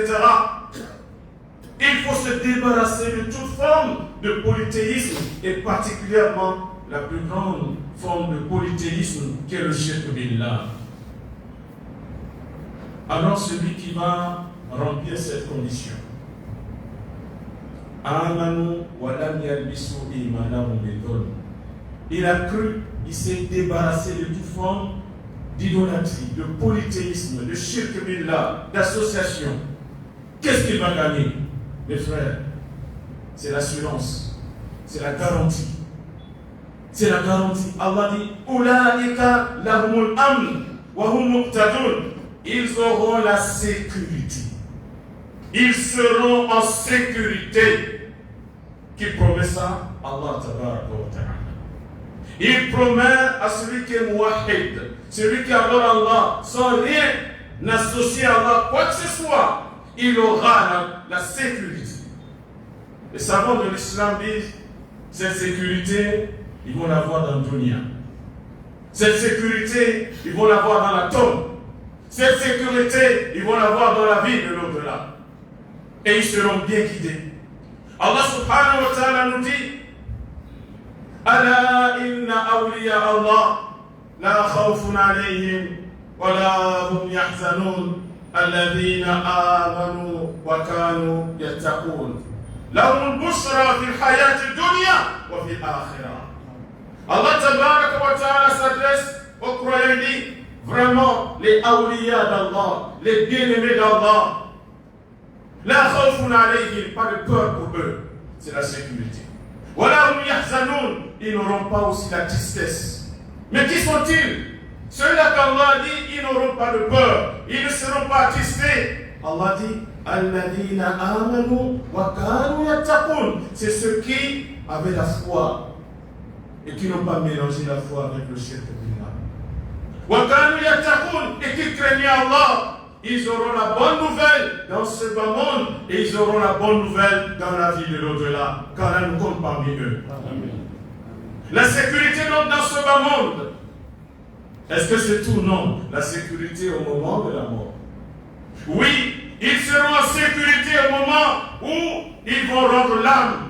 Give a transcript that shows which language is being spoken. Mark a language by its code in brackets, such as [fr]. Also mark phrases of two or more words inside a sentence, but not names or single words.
[fr] Il faut se débarrasser de toute forme de polythéisme et particulièrement la plus grande forme de polythéisme qui est le [ar] الشرك بالله. [fr] Alors celui qui va remplir cette condition, [ar] آمنوا ولم يلبسوا إيمانهم بظلم, [fr] il a cru, il s'est débarrassé de toute forme d'idolâtrie, de polythéisme, de [ar] الشرك بالله, [fr] d'association. Qu'est-ce qu'il va gagner, mes frères? C'est l'assurance, c'est la garantie. C'est la garantie. Allah dit [ar] أولئك لهم الأمن وهم مقتدون. [fr] Ils auront la sécurité. Ils seront en sécurité. Qui promet ça? [ar] الله تبارك وتعالى. [fr] Il promet à celui qui est muwahhid, celui qui adore Allah sans rien n'associer à Allah quoi que ce soit, il aura la sécurité. Les savants de l'islam disent cette sécurité, ils vont l'avoir dans le dunya. Cette sécurité, ils vont l'avoir dans la tombe. Cette sécurité, ils vont l'avoir dans la vie de l'au-delà. et ils seront bien guidés. [ar] الله سبحانه وتعالى [fr] nous dit [ar] ألا إن أولياء الله لا خوف عليهم ولا هم يحزنون الذين آمنوا وكانوا يتقون لهم البشرى في الحياة الدنيا وفي الآخرة. الله تبارك وتعالى [fr] s'adresse aux croyants et dit vraiment les awliya d'Allah, les bien-aimés d'Allah, [ar] لا خوف عليهم, [fr] pas de peur pour eux, c'est la sécurité. [ar] ولا هم يحزنون, [fr] ils n'auront pas aussi la tristesse. Mais qui sont-ils? Ceux-là qu'Allah dit, ils n'auront pas de peur, ils ne seront pas attristés. Allah dit [ar] الذين آمنوا وكانوا يتقون, [fr] c'est ceux qui avaient la foi et qui n'ont pas mélangé la foi avec le [ar] الشرك بالله. وكانوا يتقون, [fr] et qui craignaient Allah. Ils auront la bonne nouvelle dans ce bas monde et ils auront la bonne nouvelle dans la vie de l'au-delà, car elle nous compte parmi eux. Amen. La sécurité donc dans ce bas monde, est-ce que c'est tout? Non. La sécurité au moment de la mort. Oui, ils seront en sécurité au moment où ils vont rendre l'âme.